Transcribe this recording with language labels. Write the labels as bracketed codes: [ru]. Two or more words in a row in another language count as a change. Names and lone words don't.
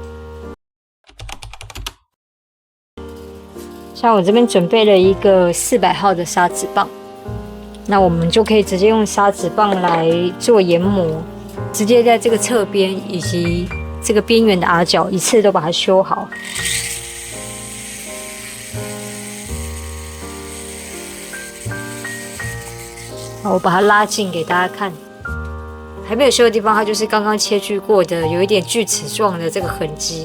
[zh] 像我這邊準備了一個400號的砂紙棒，那我們就可以直接用砂紙棒來做研磨，直接在這個側邊以及這個邊緣的凹角一次都把它修好。好，我把它拉近給大家看，還沒有修的地方，它就是剛剛切鋸過的，有一點鋸齒狀的這個痕跡。